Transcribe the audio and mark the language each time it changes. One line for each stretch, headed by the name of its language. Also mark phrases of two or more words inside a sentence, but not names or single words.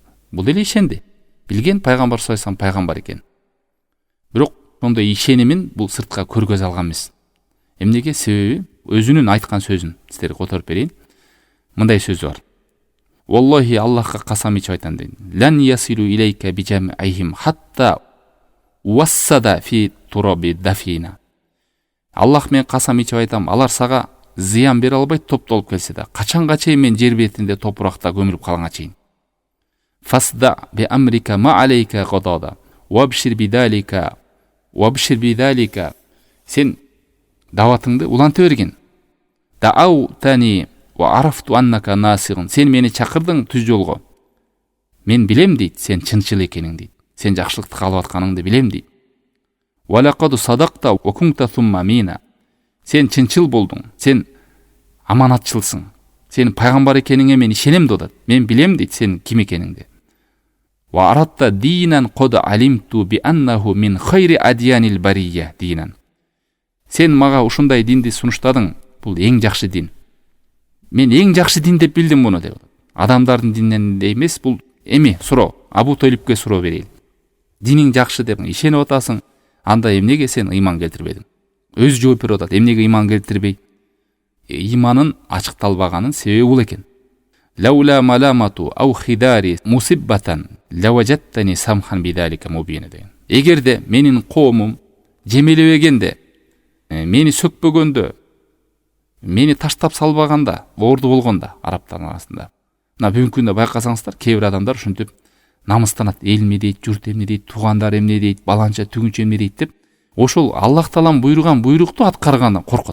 Kyrgyz: Бул деле ишенди. Билген пайгамбар
Arabic: صلى الله عليه وسلم
Kyrgyz: пайгамбар экен. Бирок ошондой ишенимин бул сыртка көргөзө алган эмес. Эмнеге? Себеби өзүнүн айткан сөзүн сиздерге которуп берейин. Мындай сөзү бар: Wallahi Аллахқа қасам ичип айтам дейт.
Arabic: لن يصلوا إليك بجمعهم حتى أوسد في التراب دفينا.
Kyrgyz: Аллах мен қасам ичип айтам, алар сага зыян бере албайт топтолуп келсе да, качанга чейин мен жер бетинде топуракта көмүлүп калганга чейин.
Arabic: فاصدع بأمرك ما عليك غضاضة وأبشر بذلك
Kyrgyz: сен даватыңды уланта берген.
Arabic: دعوتني وعرفت أنك ناصر.
Kyrgyz: Sen мени чакырдың түз жолго. Мен билем дейт, сен чынчыл экениң дейт. Сен жакшылыкты каалап атканыңды билем дейт.
Arabic: ولقد صدقت وكنت ثم مينا.
Kyrgyz: Сен чынчыл болдуң, сен аманатчылсың. Сен пайгамбар экениңе мен ишенем додат. Мен билем дейт сен ким экениңди.
Arabic: وعرضت دينا قد علمت بأنه من خير أديان البرية دينا.
Kyrgyz: Сен мага ушундай динди сунуштадың. Бул эң жакшы дин. Мен эң жакшы дин деп билдим муну деп. Адамдардын дининен эмес, бул эми суроо. Абу Толипке суроо берейин. Диниң жакшы деп ишенип атасың. Анда эмнеге сен ыйман келтирбедиң? Өз жооп берип атат. Эмнеге ыйман келтирбей? Ыйманын ачыкталбаганын себеби бул экен.
Arabic: لولا الملامة أو حذاري مسبة لوجدتني سمحا بذاك مبينا деген.
Kyrgyz: Эгерде менин коомум жемелебегенде, мени сөкпөгөндө, мени таштап салбаганда, оорду болгондо арабтардын арасында. Мына бүгүнкү күндө байкасаңыздар, кээ бир адамдар ушинтип намыстанат, эл эмне дейт, журт эмне дейт, туугандар эмне дейт, баланча түгүнчө эмне дейт деп, ошол Аллах таалам буйруган буйрукту аткаргандан коркот.